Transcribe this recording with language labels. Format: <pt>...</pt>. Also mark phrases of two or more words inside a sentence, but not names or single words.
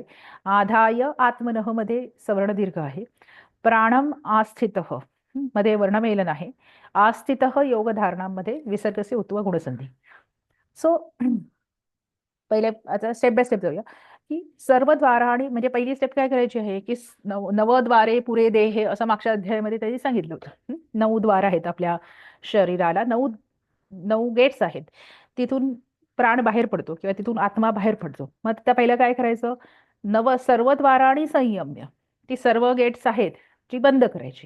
<sa>आधाय आत्मनः</sa> <mr>मध्ये सवर्ण दीर्घ आहे.</mr> <sa>प्राणम आस्थितः</sa> <mr>मध्ये वर्णमेलन आहे. आस्थितः योगधारणामध्ये विसर्गस्य उत्व गुणसंधी. सो पहिले आता</mr> <en>step by step</en> <mr>जाऊया की सर्वद्वाराणि म्हणजे पहिली स्टेप काय करायची आहे की</mr> <sa>नवद्वारे पुरे देहे</sa> <mr>असं मागच्या अध्यायामध्ये त्यांनी सांगितलं होतं. 9 द्वार आहेत आपल्या शरीराला, 9 गेट्स आहेत. तिथून प्राण बाहेर पडतो किंवा तिथून आत्मा बाहेर पडतो. मग त्या पहिलं काय करायचं,</mr> <sa>सर्वद्वाराणि संयम्य,</sa> <mr>ती सर्व गेट्स आहेत जी बंद करायची.</mr>